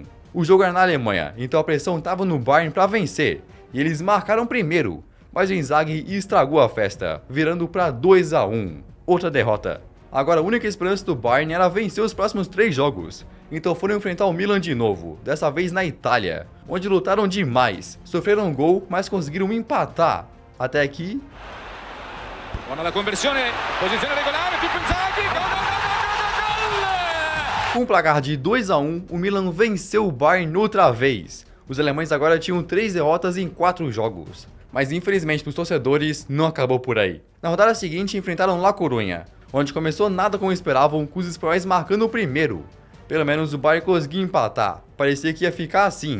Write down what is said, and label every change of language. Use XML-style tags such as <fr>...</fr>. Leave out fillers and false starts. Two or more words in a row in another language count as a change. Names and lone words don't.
<pt>O jogo era na Alemanha, então a pressão estava no Bayern para vencer, e eles marcaram primeiro, mas o Inzaghi estragou a festa, virando para 2-1, outra derrota. Agora a única esperança do Bayern era vencer os próximos 3 jogos, então foram enfrentar o Milan de novo, dessa vez na Itália, onde lutaram demais, sofreram um gol, mas conseguiram empatar. Até aqui...</pt> <it>Buona la conversione, posizione regolare, Pippo Inzaghi, gol!</it> <pt>Com um placar de 2-1, o Milan venceu o Bayern outra vez. Os alemães agora tinham 3 derrotas em 4 jogos. Mas infelizmente para os torcedores, não acabou por aí. Na rodada seguinte enfrentaram La Coruña, onde começou nada como esperavam, com os espanhóis marcando o primeiro. Pelo menos o Bayern conseguiu empatar, parecia que ia ficar assim.</pt>